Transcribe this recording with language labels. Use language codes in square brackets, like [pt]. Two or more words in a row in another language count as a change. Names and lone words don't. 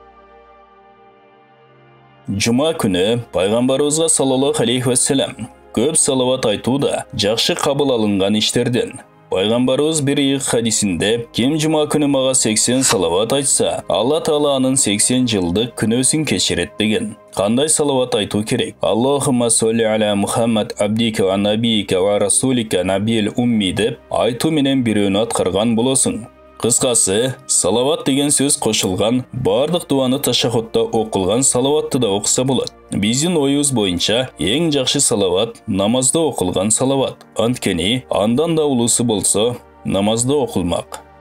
[ky] Жума күнү пайгамбарыбызга [ar] صلى الله عليه وسلم [ky] көп салават айтууда жакшы кабыл алынган иштерден. Пайгамбарыбыз бир ыйык хадисинде ким жума күнү мага 80 салават айтса, Алла Таала анын 80 жылдык күнөөсүн кечирет деген. Кандай салават айтуу керек? [ar] اللهم صل على محمد عبدك ونبيك ورسولك النبي الأمي [ky] деп айтуу менен бирөөнү аткарган болосуң. Кыскасы, салават деген сөз кошулган бардык дуаны ташаххудда окулган салаватты да окуса болот. Биздин оюбуз боюнча эң жакшы салават намазда окулган салават. Анткени андан да улуусу болсо намазда окулмак.